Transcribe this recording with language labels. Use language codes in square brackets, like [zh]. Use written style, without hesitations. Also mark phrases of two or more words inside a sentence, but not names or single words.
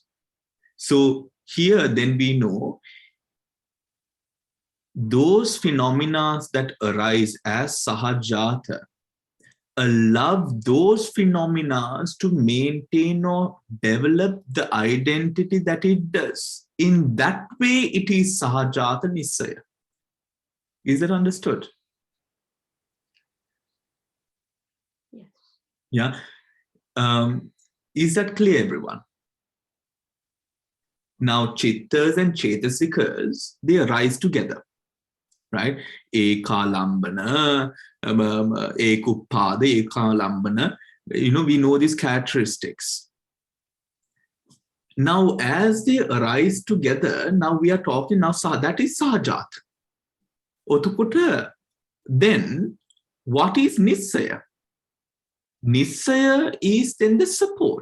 [en] So here then we know those phenomena that arise as sahajata allow those phenomena to maintain or develop the identity that it does. In that way, it is [pi] sahajata nisaya. [en] Is that understood? Yes. Yeah. Is that clear, everyone? Now, chittas and chetasikas, they arise together, right? [pi] Ekalambana, ekuppada, ekalambana. [en] We know these characteristics. Now, as they arise together, now we are talking now, that is sahajata. Otukuta. Then, what is nisaya? Nisaya is then the support.